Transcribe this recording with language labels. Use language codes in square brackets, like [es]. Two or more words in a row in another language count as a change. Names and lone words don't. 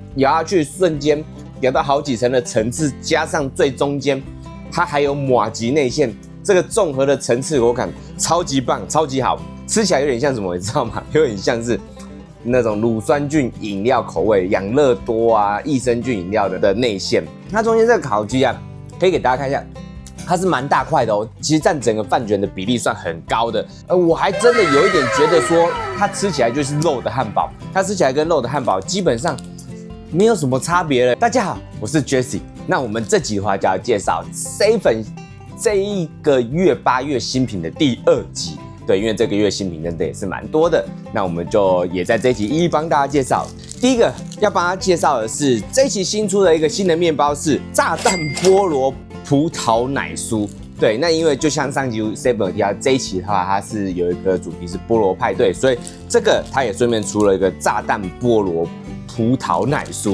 [zh] 咬下去瞬間咬到好幾層的層次，加上最中間它還有麻糬內餡，這個綜合的層次口感超級棒，超級好，吃起來有點像什麼，你知道嗎？有點像是那種乳酸菌飲料口味，養樂多啊、益生菌飲料的內餡。它中間這個烤雞啊，可以給大家看一下。它是蠻大塊的哦，其實佔整個飯卷的比例算很高的。我還真的有一點覺得說，它吃起來就是肉的漢堡，它吃起來跟肉的漢堡基本上沒有什麼差別了。大家好，我是 Jesse， 那我們這集的話就要介紹 Seven 這一個月8月新品的第2集。對，因為這個月新品真的也是蠻多的，那我們就也在這一集一一幫大家介紹。第一個要幫大家介紹的是這一期新出的一個新的麵包是炸蛋菠蘿葡萄奶酥。對，那因為就像上集 Seven 有提到，這一期的話它是有一個主題是菠蘿派對，所以這個它也順便出了一個炸蛋菠蘿葡萄奶酥。